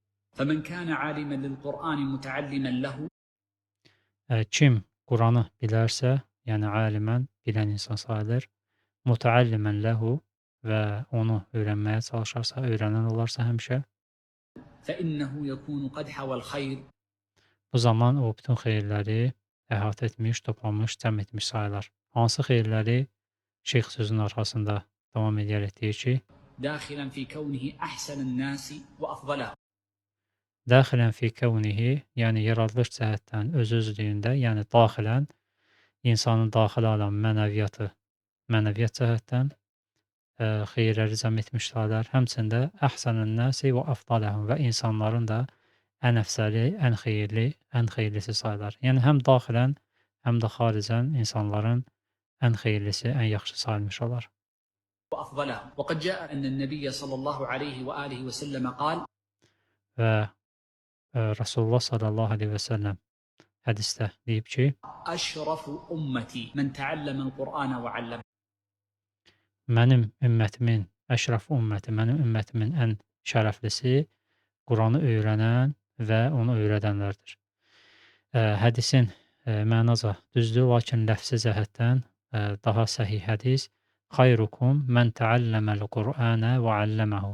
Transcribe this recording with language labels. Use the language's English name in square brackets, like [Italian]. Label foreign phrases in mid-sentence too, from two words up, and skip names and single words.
[Arabic] فمن كان عالما للقرآن متعلما له [Azerbaijani] Kim Quranı bilərsə, yəni alimən bilən insan sayılır. [Arabic] متعلما له [Azerbaijani] və onu öyrənməyə çalışarsa, öyrənən olarsa həmişə, [Arabic] فإنه يكون قد حوى الخير [Azerbaijani] bu zaman o bütün xeyirləri əhatə etmiş, toplamış, cəm etmiş sayılar. Hansı xeyirləri şeyx sözünün arxasında davam edərək deyir ki, [Arabic] داخلا في كونه أحسن الناس وأفضلهم داخلا في كونه, [Azerbaijani] yəni yaradılış cəhətdən, öz-özlüyündə, yəni daxilən insanın daxili alan mənəviyyat cəhətdən xeyirləri cəm etmiş sayılar. Həmçində [Arabic] أحسن الناس وأفضلهم [Azerbaijani] və insanların da ən əfsəli, ən xeyirli, ən xeyirlisi sayılar. Yəni həm daxilən, həm də xaricən insanların ən xeyirlisi, ən yaxşı sayılmış olar. [Arabic] وأفضلهم وقد جاء أن النبي صلى الله عليه وآله وسلم قال [Azerbaijani] Və Rasulullah [Arabic] صلى الله عليه وسلم [Azerbaijani] hədisdə deyib ki, [Arabic] أشرف أمتي من تعلم القرآن وعلمه [Azerbaijani] mənim ümmətimin, [Arabic] أشرف أمتي, [Azerbaijani] mənim ümmətimin ən şərəflisi Quranı öyrənən və onu öyrədənlərdir. Hədisin mənaca düzdür, lakin ləfsi cəhətdən daha səhih hədis [Arabic] خيركم من تعلم القرآن وعلمه.